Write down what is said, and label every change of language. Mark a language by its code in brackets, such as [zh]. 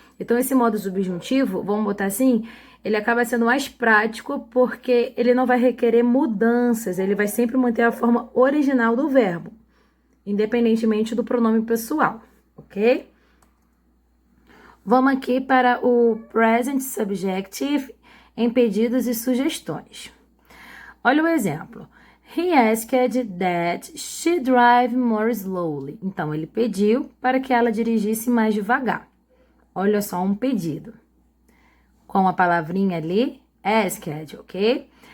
[pt] Então, esse modo subjuntivo, vamos botar assim, ele acaba sendo mais prático porque ele não vai requerer mudanças, ele vai sempre manter a forma original do verbo, independentemente do pronome pessoal, ok? Vamos aqui para o present subjective em pedidos e sugestões. Olha o exemplo. [en] He asked that she drive more slowly. [pt] Então, ele pediu para que ela dirigisse mais devagar. Olha só um pedido. Com a palavrinha ali, asked, ok?